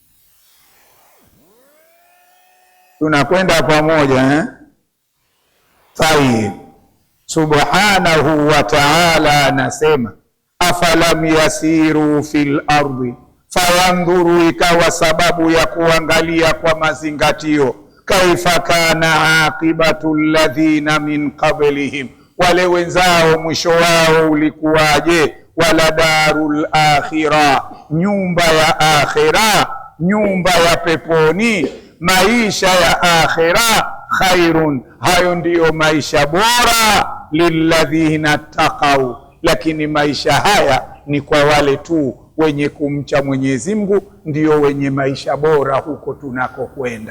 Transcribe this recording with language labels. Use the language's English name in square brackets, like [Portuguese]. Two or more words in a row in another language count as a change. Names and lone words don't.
[Swahili] Tunakwenda pamoja Tayib. [Arabic] سبحانه وتعالى [Swahili] anasema, [Arabic] أفلم يسيروا في الأرض فينظروا, [Swahili] ikawa sababu ya kuangalia kwa mazingatio, [Arabic] كيف كان عاقبة الذين من قبلهم, [Swahili] wale wenzao mwisho wao ulikuwaje? [Arabic] ولدار الآخرة, [Swahili] nyumba ya akhira, nyumba ya peponi, maisha ya akhira, khairun, hayo ndiyo maisha bora, [Arabic] للذين اتقوا, [Swahili] lakini maisha haya ni kwa wale tu wenye kumcha Mwenyezi Mungu, ndiyo wenye maisha bora huko tunakokwenda.